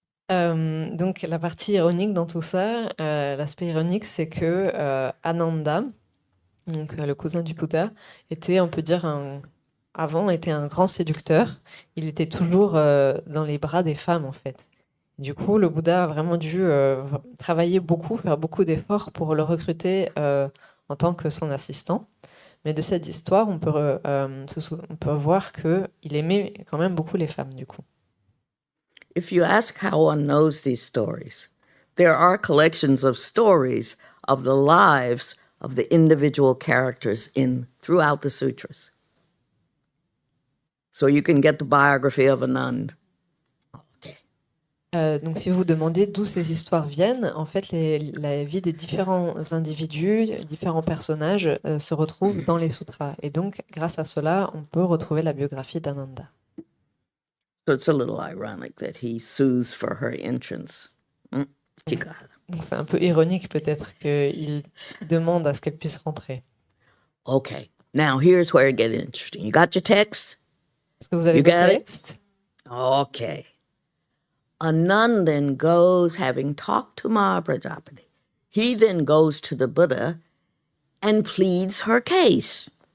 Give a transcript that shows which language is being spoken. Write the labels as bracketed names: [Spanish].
[French] Donc la partie ironique dans tout ça, l'aspect ironique, c'est que Ananda, donc le cousin du Bouddha, était, on peut dire, avant était un grand séducteur. Il était toujours dans les bras des femmes, en fait. Du coup, le Bouddha a vraiment dû travailler beaucoup, faire beaucoup d'efforts pour le recruter en tant que son assistant. Mais de cette histoire, on peut voir qu'il aimait quand même beaucoup les femmes, du coup. [English] If you ask how one knows these stories, there are collections of stories of the lives of the individual characters throughout the sutras. So you can get the biography of a nun. [French] Donc, si vous vous demandez d'où ces histoires viennent, en fait, la vie des différents individus, différents personnages se retrouvent dans les sutras. Et donc, grâce à cela, on peut retrouver la biographie d'Ananda. [English] So it's a little ironic that he sues for her entrance. [French] Donc, c'est un peu ironique peut-être qu'il demande à ce qu'elle puisse rentrer. [English] Okay, now here's where it gets interesting. You got your text? [French] Est-ce que vous avez [English] You [French] le [English] got it? [French] texte? [English] Okay. A nun then goes, having talked to Mahaprajapati. He then goes to the Buddha and pleads her case.